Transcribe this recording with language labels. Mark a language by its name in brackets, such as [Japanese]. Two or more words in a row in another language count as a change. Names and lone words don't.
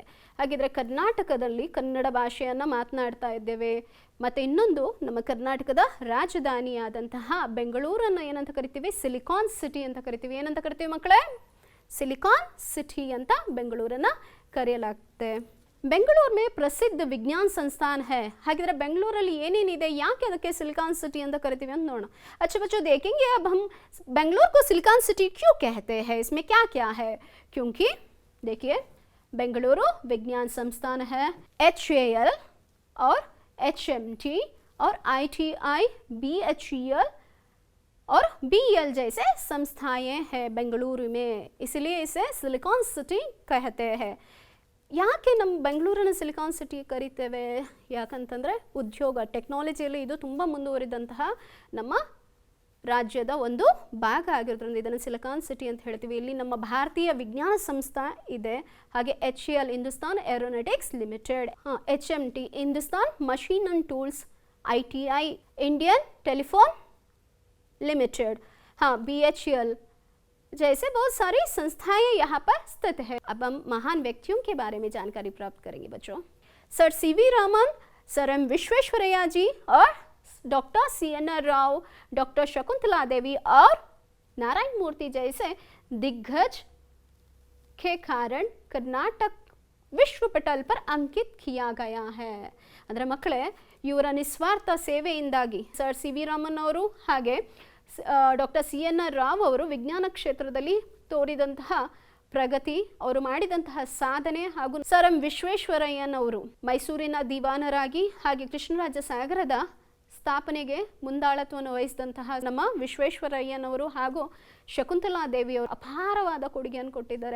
[Kannada] ಹಾಗಿದ್ರೆ ಕರ್ನಾಟಕದಲ್ಲಿ ಕನ್ನಡ ಭಾಷೆಯನ್ನು ಮಾತನಾಡ್ತಾ ಇದ್ದೇವೆ. ಮತ್ತು ಇನ್ನೊಂದು, ನಮ್ಮ ಕರ್ನಾಟಕದ ರಾಜಧಾನಿಯಾದಂತಹ ಬೆಂಗಳೂರನ್ನು ಏನಂತ ಕರಿತೀವಿ? ಸಿಲಿಕಾನ್ ಸಿಟಿ ಅಂತ ಕರಿತೀವಿ. ಏನಂತ ಕರಿತೀವಿ ಮಕ್ಕಳೇ? ಸಿಲಿಕಾನ್ ಸಿಟಿ ಅಂತ ಬೆಂಗಳೂರನ್ನು ಕರೆಯಲಾಗುತ್ತೆ. [Hindi] ಬೆಂಗಳೂರು में प्रसिद्ध विज्ञान संस्थान है. [Kannada] ಹಾಗಿದ್ರೆ ಬೆಂಗಳೂರಲ್ಲಿ ಏನೇನಿದೆ, ಯಾಕೆ ಅದಕ್ಕೆ सिलिकॉन सिटी ಅಂತ ಕರಿತೀವಿ ಅಂತ ನೋಡೋಣ. [Hindi] अच्छा बच्चों, देखेंगे अब हम बेंगलुरु को सिलिकॉन सिटी क्यों कहते हैं, इसमें क्या क्या है? क्योंकि देखिए, बेंगलुरु विज्ञान संस्थान है, HAL और HMT और ITI, BHEL और BEL जैसे संस्थाएं हैं बेंगलुरु में, इसलिए इसे सिलिकॉन सिटी कहते हैं. [Kannada] ಯಾಕೆ ನಮ್ಮ ಬೆಂಗಳೂರನ್ನು ಸಿಲಿಕಾನ್ ಸಿಟಿ ಕರಿತೇವೆ? ಯಾಕಂತಂದರೆ ಉದ್ಯೋಗ, ಟೆಕ್ನಾಲಜಿಯಲ್ಲಿ ಇದು ತುಂಬ ಮುಂದುವರಿದಂತಹ ನಮ್ಮ ರಾಜ್ಯದ ಒಂದು ಭಾಗ ಆಗಿರೋದ್ರಿಂದ ಇದನ್ನು ಸಿಲಿಕಾನ್ ಸಿಟಿ ಅಂತ ಹೇಳ್ತೀವಿ. ಇಲ್ಲಿ ನಮ್ಮ ಭಾರತೀಯ ವಿಜ್ಞಾನ ಸಂಸ್ಥೆ ಇದೆ. ಹಾಗೆ HAL ಹಿಂದೂಸ್ತಾನ್ ಏರೋನಾಟಿಕ್ಸ್ ಲಿಮಿಟೆಡ್, HMT ಹಿಂದೂಸ್ತಾನ್ ಮಷೀನ್ ಅಂಡ್ ಟೂಲ್ಸ್, [Hindi] ITI इंडियन टेलीफोन लिमिटेड, हाँ BHEL जैसे बहुत सारी संस्थाएं यहाँ पर स्थित है. अब हम महान व्यक्तियों के बारे में जानकारी प्राप्त करेंगे बच्चों. सर CV रामन, सर M विश्वेश्वरैया जी और डॉक्टर CNR राव, डॉक्टर शकुंतला देवी और नारायण मूर्ति जैसे दिग्गज के कारण कर्नाटक विश्व पटल पर अंकित किया गया है. [Kannada] ಅಂದರೆ ಮಕ್ಕಳೇ, ಇವರ ನಿಸ್ವಾರ್ಥ ಸೇವೆಯಿಂದಾಗಿ ಸರ್ CV ರಾಮನ್ ಅವರು ಹಾಗೆ ಡಾಕ್ಟರ್ CNR ರಾವ್ ಅವರು ವಿಜ್ಞಾನ ಕ್ಷೇತ್ರದಲ್ಲಿ ತೋರಿದಂತಹ ಪ್ರಗತಿ, ಅವರು ಮಾಡಿದಂತಹ ಸಾಧನೆ ಹಾಗೂ ಸರ್ ಎಂ ವಿಶ್ವೇಶ್ವರಯ್ಯನವರು ಮೈಸೂರಿನ ದಿವಾನರಾಗಿ ಹಾಗೆ ಕೃಷ್ಣರಾಜ ಸಾಗರದ ಸ್ಥಾಪನೆಗೆ ಮುಂದಾಳತ್ವವನ್ನು ವಹಿಸಿದಂತಹ ನಮ್ಮ ವಿಶ್ವೇಶ್ವರಯ್ಯನವರು ಹಾಗೂ ಶಕುಂತಲಾ ದೇವಿಯವರು ಅಪಾರವಾದ ಕೊಡುಗೆಯನ್ನು ಕೊಟ್ಟಿದ್ದಾರೆ.